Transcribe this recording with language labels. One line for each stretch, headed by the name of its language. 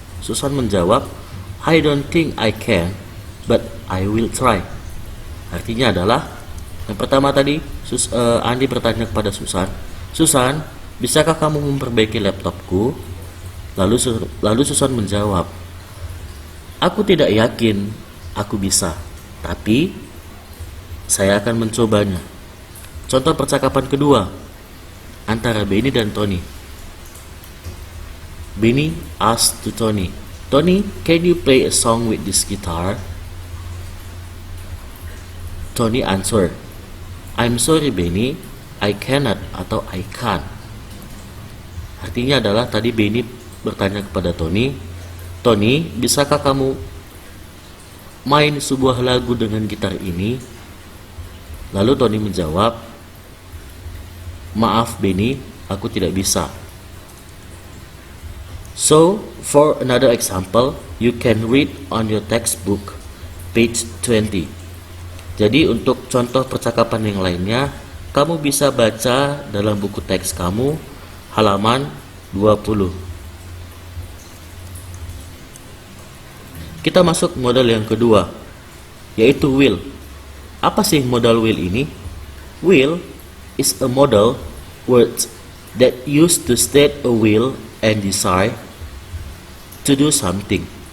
English: Susan menjawab, I don't think I can, but I will try.
Indonesian: Artinya adalah yang pertama tadi, Andi bertanya kepada Susan, Susan, bisakah kamu memperbaiki laptopku? Lalu Susan menjawab, aku tidak yakin aku bisa, tapi saya akan mencobanya. Contoh percakapan kedua antara Benny dan Tony.
English: Benny asked to Tony, Tony, can you play a song with this guitar? Tony answered, I'm sorry Benny, I cannot atau I can't.
Indonesian: Artinya adalah tadi Benny bertanya kepada Tony, Tony, bisakah kamu main sebuah lagu dengan gitar ini? Lalu Tony menjawab, maaf Benny, aku tidak bisa.
English: So, for another example, you can read on your textbook, page 20.
Indonesian: Jadi untuk contoh percakapan yang lainnya, kamu bisa baca dalam buku teks kamu, halaman 20. Kita masuk modal yang kedua, yaitu will. Apa sih modal will ini?
English: Will is a modal word that used to state a will and desire to do something.